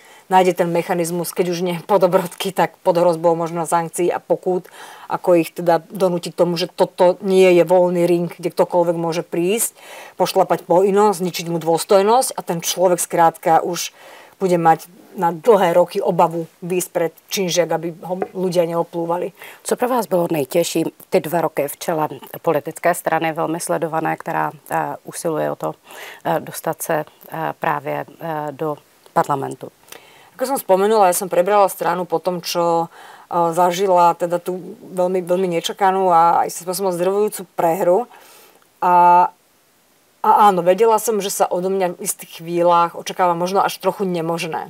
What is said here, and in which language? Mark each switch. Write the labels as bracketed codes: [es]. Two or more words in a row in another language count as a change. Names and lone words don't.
[sk] nájde ten mechanizmus, keď už nie pod obrodky, tak pod hrozbou možno sankcií a pokút, ako ich teda donútiť tomu, že toto nie je voľný ring, kde ktokoľvek môže prísť, pošlapať po inom, zničiť mu dôstojnosť a ten človek skrátka už bude mať na dlhé roky obavu výjsť pred činžiak, aby ho ľudia neoplúvali. [cs] Co pro vás bylo nejtěžší ty 2 roky v čele politické strany, velmi sledované, která usiluje o to dostat se právě do parlamentu? [sk] Ako som spomenula, ja som prebrala stranu po tom, čo zažila teda tú veľmi, veľmi nečakanú a aj spôsobom zdrvujúcu prehru. A áno, vedela som, že sa odo mňa v istých chvíľach očakáva možno až trochu nemožné.